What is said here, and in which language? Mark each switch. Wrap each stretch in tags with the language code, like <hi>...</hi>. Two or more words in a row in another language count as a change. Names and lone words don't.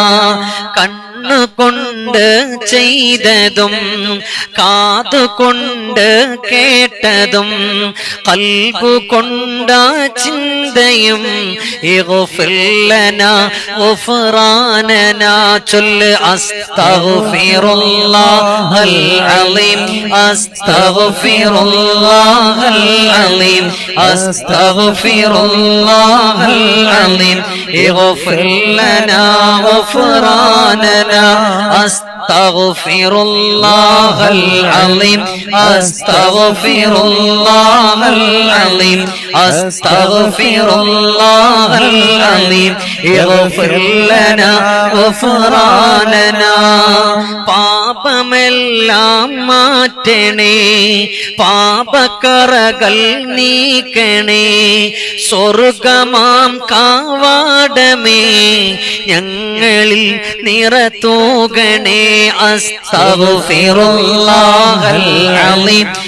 <ml>കൊണ്ട് ചെയ്തതും കാതുകൊണ്ട് കേട്ടതും ഖൽബു കൊണ്ട ചിന്തയും</ml> <ar>اغفر لنا غفراننا</ar> <ml>ചൊല്ല്</ml> <ar>أستغفر الله العظيم أستغفر الله العظيم أستغفر الله العظيم اغفر لنا غفراننا أستغفر الله العظيم أستغفر الله العظيم أستغفر الله العظيم اغفر لنا غفراننا</ar> <ml>പാപമെല്ലാം മാറ്റണേ പാപക്കറകൾ നീക്കണേ സ്വർഗമാം കാവാടമേ ഞങ്ങളിൽ നിറതൂകണേ</ml> <ar>أستغفر الله العظيم</ar>